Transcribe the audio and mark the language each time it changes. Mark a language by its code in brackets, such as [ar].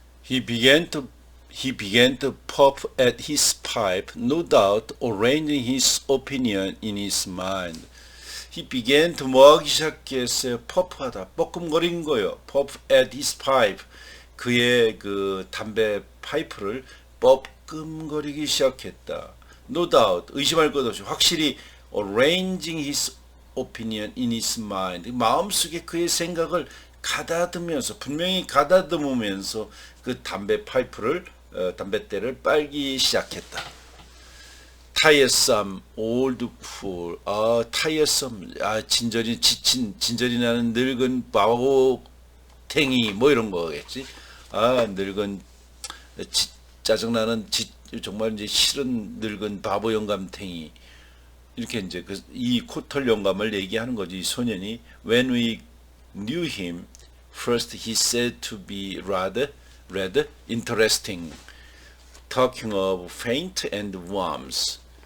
[en] He began to puff at his pipe, no doubt arranging his opinion in his mind. He began to [ko] 뭐 하기 시작했어요? 퍼프하다, 뻐끔거린 거요. [en] puff at his pipe. [ko] 그의 그 담배 파이프를 뻐끔거리기 시작했다. [en] No doubt, [ko] 의심할 것 없이 확실히 [en] arranging his opinion in his mind. [ko] 마음속에 그의 생각을 가다듬으면서 분명히 가다듬으면서 그 담배 파이프를 담뱃대를 빨기 시작했다. [en] tiresome, old fool. tiresome. [ko] 진절이 지친 진절이 나는 늙은 바보탱이 뭐 이런 거겠지. 늙은 짜증나는 정말 이제 싫은 늙은 바보 영감탱이. 이렇게 이제 이 코털 영감을 얘기하는 거지. 이 소년이 [en] when we knew him first he said to be rather interesting talking of faint and worms.